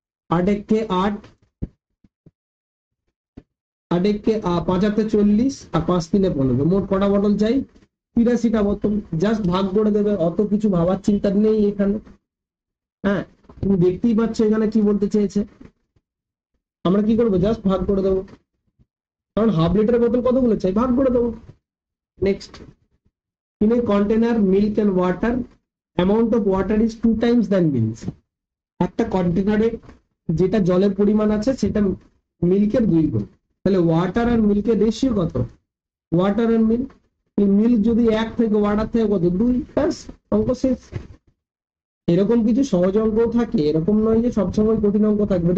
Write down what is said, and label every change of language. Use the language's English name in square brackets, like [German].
[Bangla] 8 1 8, 8 1 5 8 40 আর 5 3 15, মোট কটা বোতল চাই? 83টা বোতল। জাস্ট ভাগ করে দেবে, অত কিছু ভাবার চিন্তা নেই এখানে। হ্যাঁ, তুমি দেখতেই পাচ্ছ এখানে কি বলতে চেয়েছে। আমরা কি করবো? জাস্ট ভাগ করে দেবো, কারণ হাফ লিটার বোতল কতগুলো চাই, ভাগ করে দেবো। [English] Next, in a container milk and water, amount of water is 2 times than milk. [Bangla] একটা কন্টেনারে যেটা জলের পরিমাণ আছে সেটা মিল্কের 2 গুণ। তাহলে ওয়াটার আর মিল্কের রেশিও কত? ওয়াটার আর মিল্ক, মিল্ক যদি 1 থেকে ওয়াটার থেকে কত? 2, ব্যাস অঙ্ক শেষ। এরকম কিছু সহজ অঙ্কও থাকে, এরকম নয় যে সবসময় কঠিন অঙ্ক থাকবে।